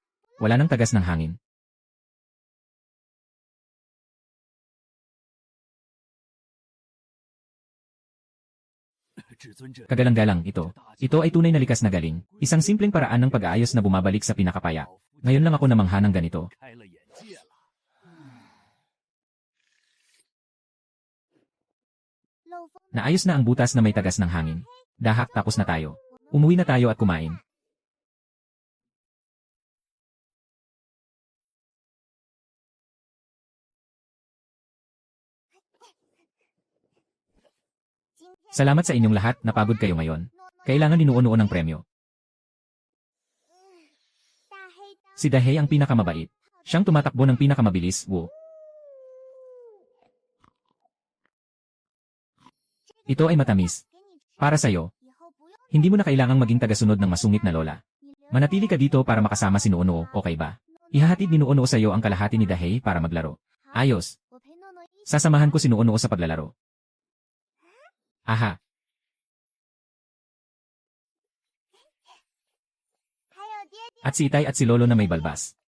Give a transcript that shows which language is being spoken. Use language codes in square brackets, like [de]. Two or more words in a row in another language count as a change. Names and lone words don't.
[tl] Wala nang tagas ng hangin. Kagalang-galang ito. Ito ay tunay na likas na galing. Isang simpleng paraan ng pag-aayos na bumabalik sa pinakapaya. Ngayon lang ako namangha ng ganito. [zh] 开了眼界了。漏风 [tl] Naayos na ang butas na may tagas ng hangin. Dahak, tapos na tayo. Umuwi na tayo at kumain. Salamat sa inyong lahat, napagod kayo ngayon. Kailangan dinuunoon ng premyo. [zh] 大黑当 [tl] Si Dahey ang pinakamabait. Siyang tumatakbo ng pinakamabilis, wo. Ito ay matamis. [zh] 给你吃， [tl] Para sa'yo. [zh] 以后不用 [tl] Hindi mo na kailangang maging tagasunod ng masungit na lola. Manatili ka dito para makasama si Nuonuo, okay ba? Ihahatid ni Nuonuo sa iyo ang kalahati ni Dahei para maglaro. Ayos. Sasamahan ko si Nuonuo sa paglalaro. Aha. At si Itay at si Lolo na may balbas.